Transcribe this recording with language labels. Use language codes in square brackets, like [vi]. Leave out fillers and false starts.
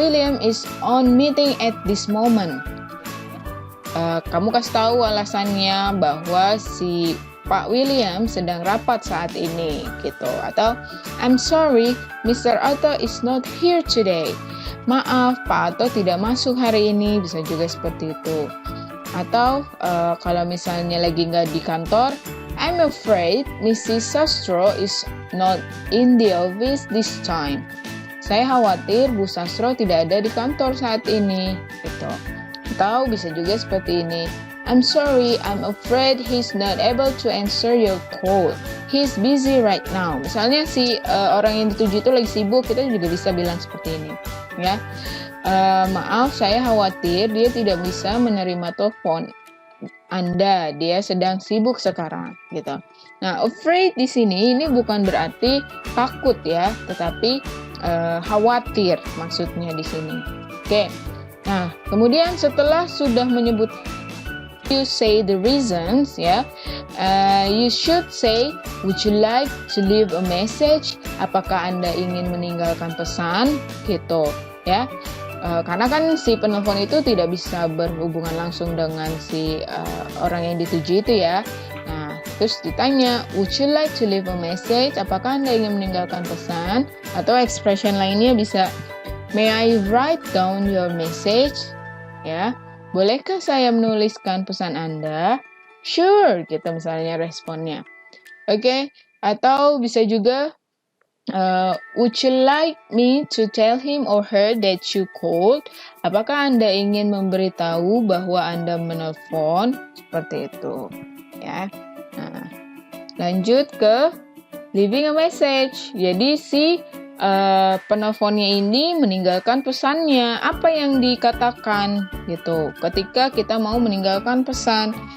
[en] William is on meeting at this moment. [id] Kamu kasih tahu alasannya bahwa si Pak William sedang rapat saat ini, gitu. [en] Atau I'm sorry, Mr. Otto is not here today. [id] Maaf, Pak Otto tidak masuk hari ini, bisa juga seperti itu. Atau kalau misalnya lagi nggak di kantor, [en] I'm afraid Mrs. Sastro is not in the office this time. [id] Saya khawatir Bu Sastro tidak ada di kantor saat ini, gitu. Atau bisa juga seperti ini, [en] I'm sorry, I'm afraid he's not able to answer your call. He's busy right now. [id] Misalnya si orang yang dituju itu lagi sibuk, kita juga bisa bilang seperti ini, ya. Maaf, saya khawatir dia tidak bisa menerima telepon Anda. Dia sedang sibuk sekarang, gitu. Nah, afraid di sini ini bukan berarti takut, ya, tetapi khawatir maksudnya di sini. Oke. Nah, kemudian setelah sudah menyebut, [en] you say the reasons, [id] ya. [en] You should say, would you like to leave a message? [id] Apakah Anda ingin meninggalkan pesan? Gitu, ya. Karena kan si penelpon itu tidak bisa berhubungan langsung dengan si orang yang dituju itu, ya. Nah, terus ditanya, [en] would you like to leave a message? [id] Apakah Anda ingin meninggalkan pesan? Atau expression lainnya bisa, [en] may I write down your message? [id] Ya, bolehkah saya menuliskan pesan Anda? Sure, gitu misalnya responnya. [en] Oke, [id] atau bisa juga, [en] would you like me to tell him or her that you called? [id] Apakah Anda ingin memberitahu bahwa Anda menelpon? Seperti itu, ya. Nah, lanjut ke [en] leaving a message. [id] Jadi si penelponnya ini meninggalkan pesannya, apa yang dikatakan gitu ketika kita mau meninggalkan pesan.